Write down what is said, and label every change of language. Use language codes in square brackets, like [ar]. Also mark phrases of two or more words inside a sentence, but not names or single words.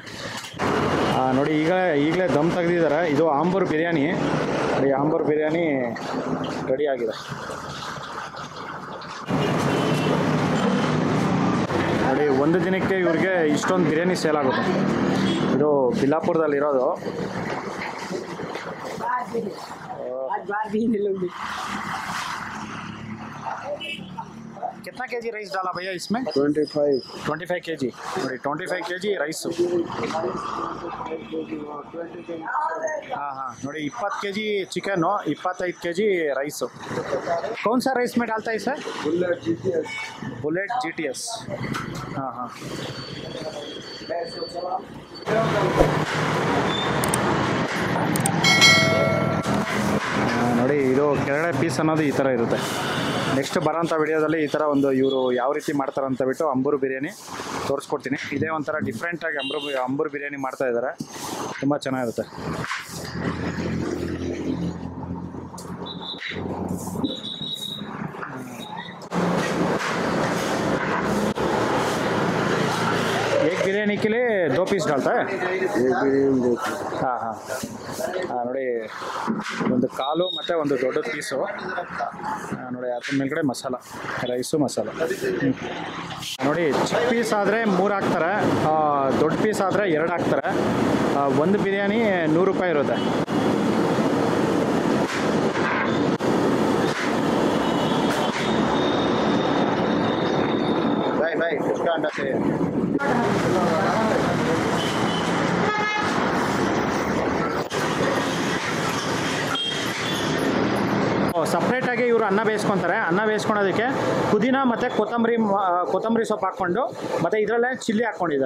[kn] ನೋಡಿ ಈಗಲೇ ದಮ್ ತೆಗೆದಿದ್ದಾರೆ. ಇದು ಆಂಬೂರ್ ಬಿರಿಯಾನಿ. ನೋಡಿ ಆಂಬೂರ್ ಬಿರಿಯಾನಿ ರೆಡಿಯಾಗಿದೆ. ನೋಡಿ ಒಂದು ದಿನಕ್ಕೆ ಇವ್ರಿಗೆ ಇಷ್ಟೊಂದು ಬಿರಿಯಾನಿ ಸೇಲ್ ಆಗುತ್ತೆ. ಇದು ಬಿಲಾಪುರದಲ್ಲಿರೋದು. [hi] कितना केजी राइस डाला भैया इसमें? [kn] 25 केजी. ನೋಡಿ 25 केजी ರೈಸು. [hi] हाँ ನೋಡಿ 20 केजी चिकन, 25 केजी राइस. कौन सा राइस में डालता है सर? बुलेट GTS. हाँ. [kn] ನೋಡಿ ಇದು ಕೆಳಗಡೆ ಪೀಸ್ ಅನ್ನೋದು ಈ ಥರ ಇರುತ್ತೆ. ನೆಕ್ಸ್ಟ್ ಬರೋಂಥ ವಿಡಿಯೋದಲ್ಲಿ ಈ ಥರ ಇವರು ಯಾವ ರೀತಿ ಮಾಡ್ತಾರೆ ಅಂತ ಬಿಟ್ಟು ಅಂಬೂರು ಬಿರಿಯಾನಿ ತೋರಿಸ್ಕೊಡ್ತೀನಿ. ಇದೇ ಒಂಥರ ಡಿಫ್ರೆಂಟಾಗಿ ಅಂಬೂರು ಬಿರಿಯಾನಿ ಮಾಡ್ತಾ ಇದ್ದಾರೆ, ತುಂಬ ಚೆನ್ನಾಗಿರುತ್ತೆ. [hi] एक बिरयानी के लिए 2 पीस डालता है? हाँ. [kn] ನೋಡಿ ಒಂದು ಕಾಲು ಮತ್ತು ಒಂದು ದೊಡ್ಡ ಪೀಸು. ನೋಡಿ ಅದ್ರ ಮೇಲ್ಗಡೆ ರೈಸು ಮಸಾಲ. ನೋಡಿ ಚಿಕ್ಕ ಪೀಸ್ ಆದರೆ 3 ಹಾಕ್ತಾರೆ, ದೊಡ್ಡ ಪೀಸ್ ಆದರೆ 2 ಹಾಕ್ತಾರೆ. ಒಂದು ಬಿರಿಯಾನಿ 100 ರೂಪಾಯಿ ಇರುತ್ತೆ. [hi] भाई उसका अंडा से [kn] ಸಪ್ರೇಟಾಗಿ ಇವರು ಅನ್ನ ಬೇಯಿಸ್ಕೊತಾರೆ. ಅನ್ನ ಬೇಯಿಸ್ಕೊಳೋದಕ್ಕೆ ಪುದೀನ ಮತ್ತು ಕೊತ್ತಂಬರಿ ಸೊಪ್ಪು ಹಾಕ್ಕೊಂಡು, ಮತ್ತು ಇದರಲ್ಲೇ ಚಿಲ್ಲಿ ಹಾಕ್ಕೊಂಡಿದ್ದಾರೆ.